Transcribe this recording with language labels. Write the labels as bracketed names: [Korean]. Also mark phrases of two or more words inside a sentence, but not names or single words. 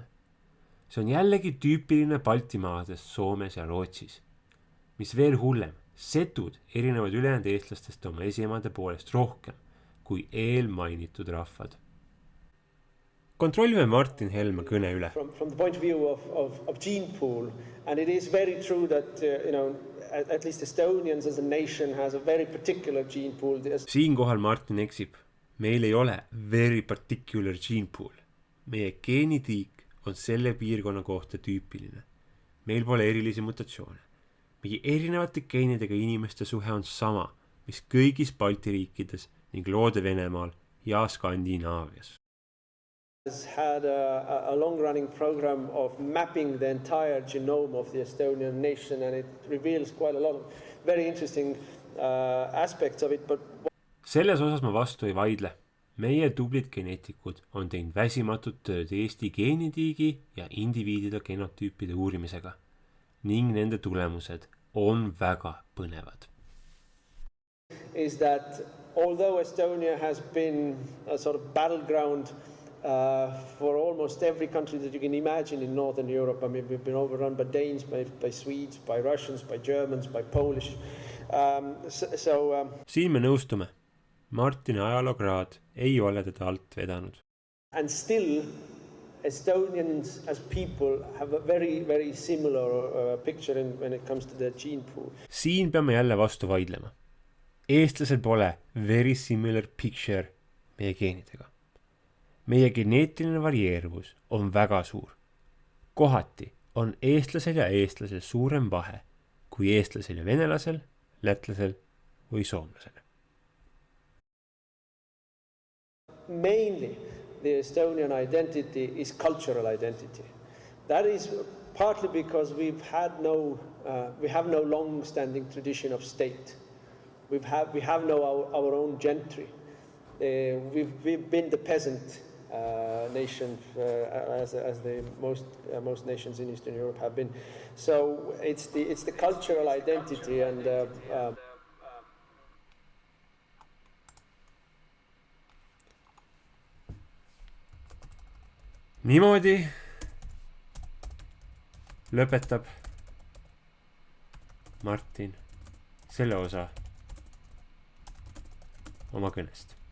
[Estonian] See on jällegi tüüpiline Baltimaades, Soomes ja Rootsis. Mis veel hullem, setud erinevad ülejäänud eestlastest oma esiemade poolest rohkem kui eelmainitud rahvad. Kontrollime Martin Helme kõne üle. [English] From the point of view of gene pool, and it is very true that at least Estonians as a nation has a very particular gene pool. [Estonian] Siinkohal Martin eksib. Meil ei ole [English] very particular gene pool. [Estonian] Meie geenitiik on selle piirkonna kohta tüüpiline. Meil pole erilisi mutatsioone. Meie erinevate geenidega inimeste suhe on sama, mis kõigis Balti riikides ning loode Venemaal ja Skandinaavias. [English] Has had a long-running program of mapping the entire genome of the Estonian nation, and it reveals quite a lot of very interesting aspects of it. But [Estonian] selles osas ma vastu ei vaidle. Meie tublid geneetikud on teinud väsimatut tööd Eesti geenitiigi ja indiviidide genotüüpide uurimisega ning nende tulemused on väga põnevad. [English] Is that although Estonia has been a sort of battleground for almost every country that you can imagine in Northern Europe. I mean, we've been overrun by Danes, by Swedes, by Russians, by Germans, by Polish. [Estonian] Siin me nõustume. Martini ajalookraad ei ole teda alt vedanud. [English] And still, Estonians as people have a very, very similar picture when it comes to the gene pool. [Estonian] Siin peame jälle vastu vaidlema. Eestlasel pole [English] very similar picture [Estonian] meie geenidega. Meie geneetiline varieeruvus on väga suur. Kohati on eestlasel ja eestlasel suurem vahe kui eestlasel ja venelasel, lätlasel või soomlasel. [English] Mainly, the Estonian identity is cultural identity. That is partly because we have no long-standing tradition of state. We have no our own gentry. We've been the peasant nation as the most nations in Eastern Europe have been. So it's the cultural identity and [Estonian] Niimoodi lõpetab Martin selle osa oma kõnest.